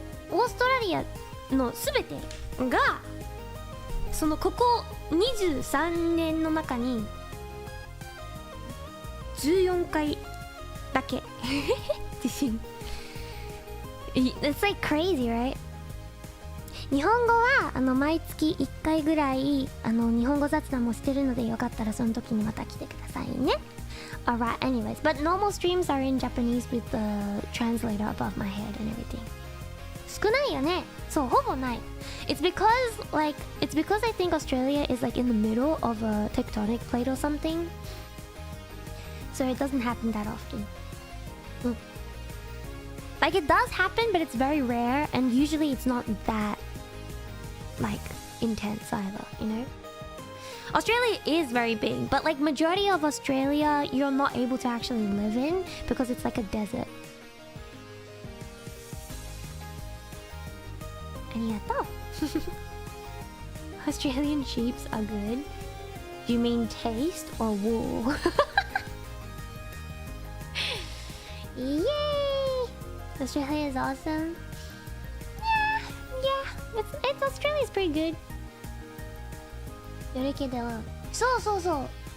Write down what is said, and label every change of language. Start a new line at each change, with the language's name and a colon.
Japanese: オーストラリアのすべてが、そのここ23年の中に14回だけ地震。
English: It's like crazy, right?
Japanese: 日本語は毎月1回ぐらい日本語雑談もしてるので、よかったらその時にまた来てくださいね。
English: Alright, anyways. But normal streams are in Japanese with the translator above my head and everything.
Japanese: 少ないよね。そう、ほぼない。
English: It's because I think Australia is like in the middle of a tectonic plate or something. So it doesn't happen that often. Like it does happen, but it's very rare, and usually it's not that like intense either, you know? Australia is very big, but like majority of Australia you're not able to actually live in because it's like a desert. Arigatou. Australian sheeps are good. Do you mean taste or wool? Yay! Australia is awesome. Yeah. It's Australia's pretty good.
Japanese: よるけど、そうそうそう。